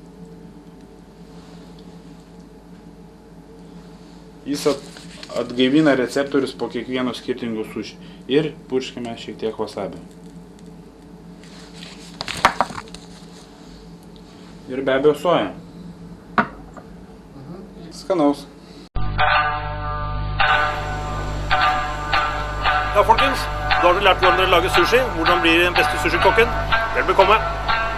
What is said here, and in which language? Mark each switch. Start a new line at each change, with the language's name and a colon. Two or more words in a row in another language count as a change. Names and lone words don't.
Lithuanian: Jis atgaivina receptorius po kiekvieno skirtingo suši ir purškime šiek tiek wasabi. Ir be abejo soja. Skanaus.
Norwegian: Ja, folkens, da har dere lært hvordan dere lager sushi, hvordan blir den beste sushi-kokken. Vel bekomme!